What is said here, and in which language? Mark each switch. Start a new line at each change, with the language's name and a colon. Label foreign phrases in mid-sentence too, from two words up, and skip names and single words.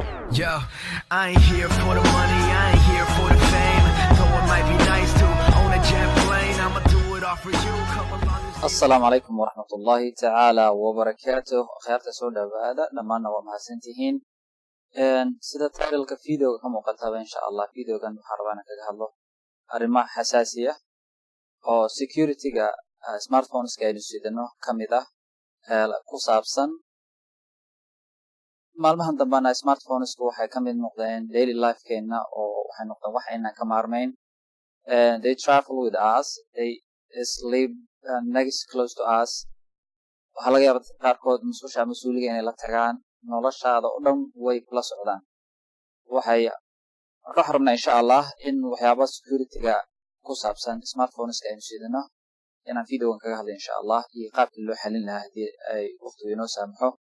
English: Yo, I ain't here for the money, I ain't here for the fame. Though it might be nice to own a jet plane, I'ma do it all for you. Come along and
Arabic: السلام عليكم ورحمة الله تعالى وبركاته.
Somali: خيرت سو dhawaada dhammaan waa mahadsantihiin sida title-ka video ka muuqata
Arabic: insha Allah
Somali: video-gan waxaan rabaa inaan kaga hadlo arrimaha xasaasiya oo security-ga smartphones-ka aynu sidano kamid ah ku saabsan maalmahan dambana smartphones-ku waxay kamid noqdeen
English: daily life-keena
Somali: oo waxay noqdeen wax inaan ka maarmayn.
English: They travel with us, they sleep next close to us.
Somali: Waxaa laga yaabaa qaarkood musqusha mas-uuliga inay la tagaan noloshaada oo dhan way kula socdaan. Waxaan rabnaa
Arabic: insha Allah
Somali: in waxyaaba security-ga ku saabsan smartphones-ka aynu sidano inaan video-gan kaga hadlo
Arabic: insha Allah
Somali: iyo qaabkii loo xalin lahaa haddii ay waqtigu inoo saamaxo.